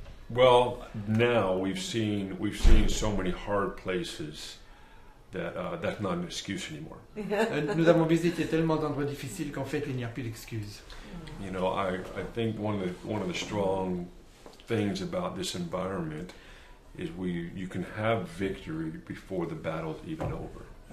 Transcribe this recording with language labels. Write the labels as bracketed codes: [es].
[en] Well, now we've seen so many hard places that that's not an excuse anymore. [fr] Nous avons visité tellement d'endroits difficiles qu'en fait il n'y a plus d'excuses. [en] You know, I think one of the strong things about this environment is you can have victory before the battle's even over.